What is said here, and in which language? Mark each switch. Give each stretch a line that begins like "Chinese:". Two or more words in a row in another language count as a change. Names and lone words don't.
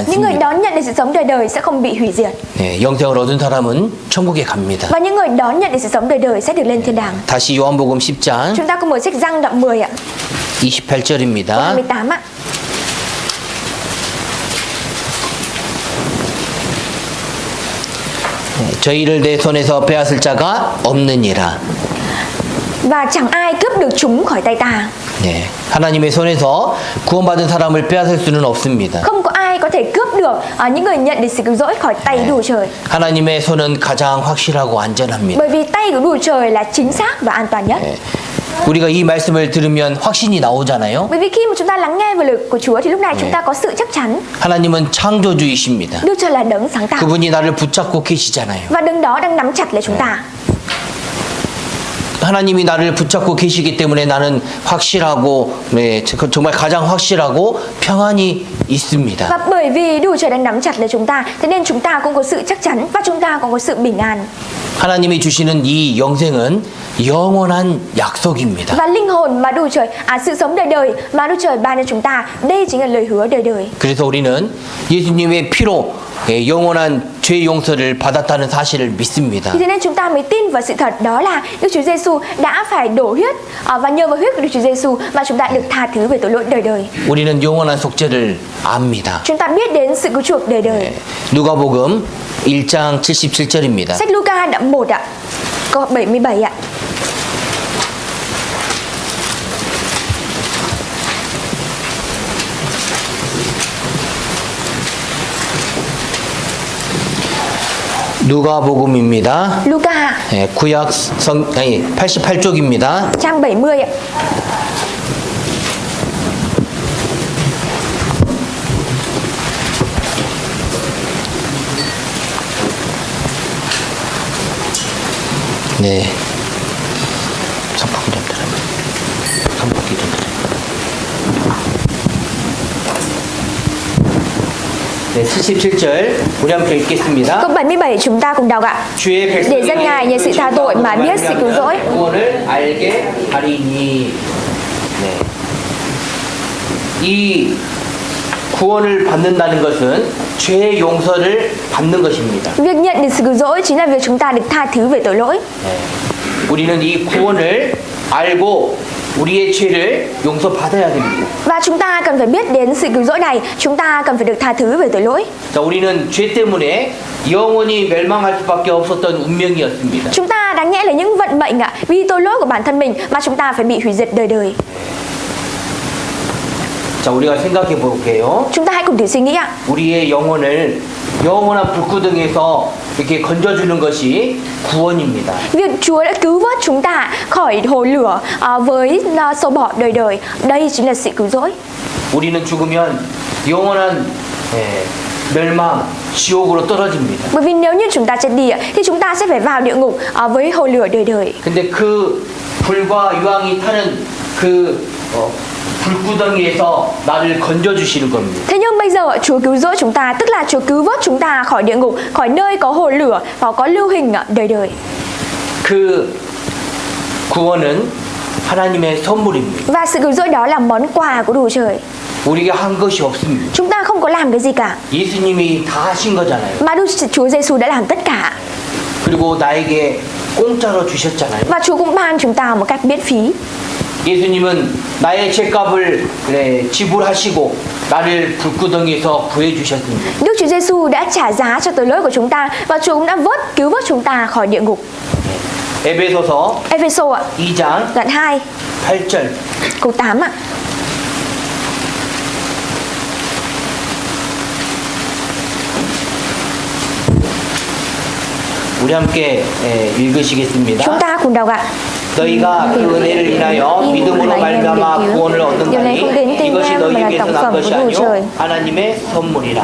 Vietnamese: Những người
Korean: 않습니다.
Vietnamese: đón nhận được sự sống đời đời sẽ không bị hủy diệt.
Korean: 영생을 얻은 사람은 천국에 갑니다.
Vietnamese: Và những người đón nhận được sự sống đời đời sẽ được lên thiên đàng.
Korean: 다시 요한복음 10장
Vietnamese: Chúng ta cùng mở sách Giăng đoạn 10 ạ,
Korean: 28절입니다.
Vietnamese: câu 28 ạ.
Korean: 저희를 내 손에서 빼앗을 자가 없느니라.
Vietnamese: Và chẳng ai cướp được chúng khỏi tay ta.
Korean: 하나님의 손에서 구원받은 사람을 빼앗을 수는 없습니다.
Vietnamese: Không có ai có thể cướp được những người nhận được sự cứu rỗi khỏi tay Đức Trời.
Korean: 하나님의 손은 가장 확실하고 안전합니다.
Vietnamese: Bởi vì tay của Đức Trời là chính xác và an toàn nhất.
Korean: 우리가 이 말씀을 들으면 확신이 나오잖아요.
Vietnamese: Bởi vì khi mà chúng ta lắng nghe về lời của Chúa thì lúc này chúng ta có sự chắc chắn.
Korean: 하나님은 창조주이십니다.
Vietnamese: Đức Trời là đấng sáng tạo
Korean: 그분이 나를 붙잡고 계시잖아요.
Vietnamese: và đấng đó đang nắm chặt lấy chúng ta.
Korean: 하나님이 나를 붙잡고 계시기 때문에 나는 확실하고 네, 정말 가장 확실하고 평안이 있습니다.
Vietnamese: Và bởi vì Đức Chúa Trời đang nắm chặt lấy chúng ta, thế nên chúng ta cũng có sự chắc chắn và chúng ta cũng có sự bình an.
Korean: 하나님이 주시는 이 영생은 영원한 약속입니다.
Vietnamese: Và linh hồn mà Đức Chúa Trời, sự sống đời đời mà Đức Chúa Trời ban cho chúng ta, đây chính là lời hứa đời đời.
Korean: 그래서 우리는 예수님의 피로 영원한 죄 용서를 받았다는 사실을 믿습니다.
Vietnamese: Thế nên chúng ta mới tin vào sự thật đó là Đức Chúa Giêsu đã phải đổ huyết và nhờ vào huyết của Đức Chúa Giêsu mà chúng ta được tha thứ về tội lỗi đời đời.
Korean: 우리는 영원한 속죄를 압니다.
Vietnamese: Chúng ta biết đến sự cứu chuộc đời đời.
Korean: 누가복음 1장 77절입니다.
Vietnamese: Sách Luca đoạn 1 ạ, câu 77 ạ.
Korean: 누가복음입니다.
Vietnamese: Luca
Korean: 네, 구약 88쪽입니다.
Vietnamese: trang 70 ạ.
Korean: 네. 선포기 좀 들어요. 선포기 좀 들어요. 네, 77절 우리 함께 읽겠습니다.
Vietnamese: Câu 77 chúng ta cùng đọc ạ.
Korean: 주의
Vietnamese: Để dân Ngài nhờ sự tha tội mà biết sự cứu rỗi.
Korean: 구원을 알게 하리니. 네. 이 구원을 받는다는 것은 죄의 용서를 받는 것입니다.
Vietnamese: Việc nhận được sự cứu rỗi chính là việc chúng ta được tha thứ về tội lỗi.
Korean: 네. 우리는 이 구원을 알고 우리의 죄를 용서받아야 됩니다.
Vietnamese: Và chúng ta cần phải biết đến sự cứu rỗi này, chúng ta cần phải được tha thứ về tội lỗi.
Korean: 자, 우리는 죄 때문에 영원히 멸망할 수밖에 없었던 운명이었습니다.
Vietnamese: Chúng ta đáng nhẽ là những vận mệnh ạ, vì tội lỗi của bản thân mình mà chúng ta phải bị hủy diệt đời đời.
Korean: 자, 우리가 생각해 볼게요.
Vietnamese: Chúng ta hãy cùng thử suy nghĩ ạ.
Korean: 우리의 영혼을 영원한 불구덩이에서 이렇게 건져주는 것이 구원입니다.
Vietnamese: Việc Chúa đã cứu vớt chúng ta khỏi hồ lửa với sâu bọ đời đời, đây chính là sự cứu rỗi.
Korean: 우리는 죽으면 영원한 멸망, 지옥으로 떨어집니다.
Vietnamese: Bởi vì nếu như chúng ta chết đi thì chúng ta sẽ phải vào địa ngục với hồ lửa đời đời.
Korean: 근데 그 불과 유황이 타는 그 불구덩이에서 나를 건져주시는 겁니다.
Vietnamese: Thế nhưng bây giờ Chúa cứu rỗi chúng ta, tức là Chúa cứu vớt chúng ta khỏi địa ngục, khỏi nơi có hồ lửa và có lưu hình đời đời.
Korean: 그 구원은 하나님의 선물입니다.
Vietnamese: Và sự cứu rỗi đó là món quà của Đức Chúa Trời.
Korean: 우리가 한 것이 없습니다.
Vietnamese: Chúng ta không có làm cái gì cả,
Korean: 예수님이 다 하신 거잖아요.
Vietnamese: mà Đức Chúa Giêsu đã làm tất cả.
Korean: 그리고 나에게 공짜로 주셨잖아요.
Vietnamese: Và Chúa cũng ban chúng ta một cách miễn phí.
Korean: 예수님은 나의 죄값을 지불하시고 나를 불구덩이에서 구해주셨습니다.
Vietnamese: Đức Chúa Giêsu đã trả giá cho tội lỗi của chúng ta và Chúa cũng đã cứu vớt chúng ta khỏi địa ngục.
Korean: 에베소서
Vietnamese: Ephesos ạ,
Korean: 2장
Vietnamese: đoạn 2,
Korean: 8절.
Vietnamese: câu 8 ạ.
Korean: 우리 함께 읽으시겠습니다.
Vietnamese: Chúng ta cùng đọc ạ.
Korean: 너희가 그 은혜를 인하여 믿음으로 말미암아 구원을 얻는다니 이것이 너희에게서 난 것이 아니요 하나님의 선물이라.